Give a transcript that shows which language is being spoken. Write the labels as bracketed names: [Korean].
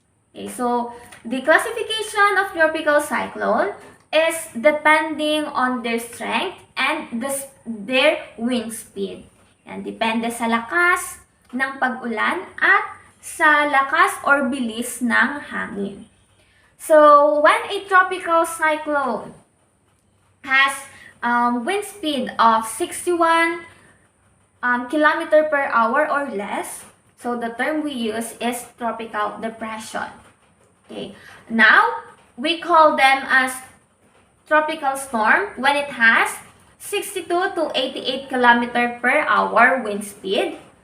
[English] Okay, so the classification of tropical cyclone is depending on their strength and their wind speed. [Filipino] Yan, depende sa lakas ng pag-ulan at sa lakas or bilis ng hangin. [English] So, when a tropical cyclone has wind speed of 61 km per hour or less, so the term we use is tropical depression. Okay. Now, we call them as tropical storm when it has 62 to 88 km per hour wind speed.